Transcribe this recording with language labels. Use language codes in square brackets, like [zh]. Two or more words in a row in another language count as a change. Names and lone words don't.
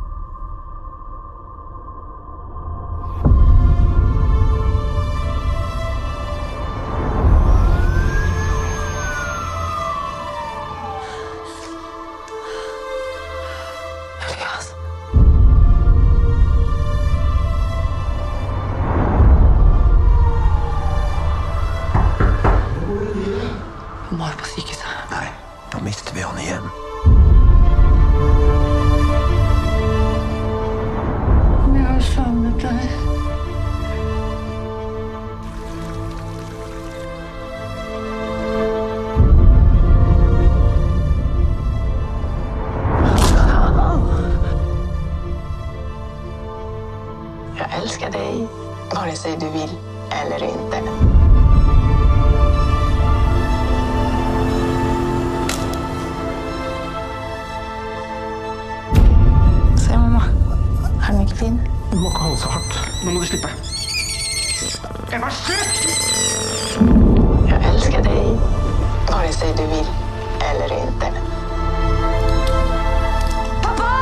[no] Mamma er på sykehuset. Nei, da mister vi han igjen. Jeg har savnet deg. [sv] Jag älskar dig, vare sig du vill eller inte. [no] Se, mamma. Er den ikke fin? Du må ikke holde så hardt. Nå må du slippe. Emma, slutt! [sv] Jag älskar dig, vare sig du vill eller inte. [no] Pappa!